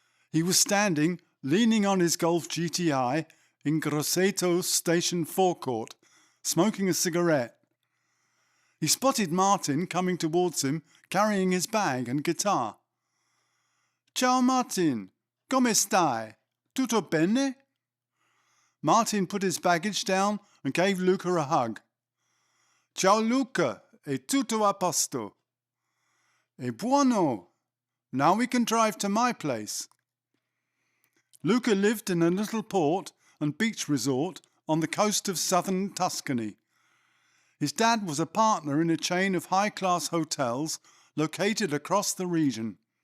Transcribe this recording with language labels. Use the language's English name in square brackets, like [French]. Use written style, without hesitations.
[English] He was standing, leaning on his Golf GTI, in Grosseto station forecourt, smoking a cigarette. He spotted Martin coming towards him, carrying his bag and guitar. [Italian] Ciao Martin, come stai? Tutto bene? [English] Martin put his baggage down and gave Luca a hug. [Italian] Ciao Luca, è tutto a posto. E buono. [English] Now we can drive to my place. Luca lived in a little port and beach resort on the coast of southern Tuscany. His dad was a partner in a chain of high-class hotels located across the region.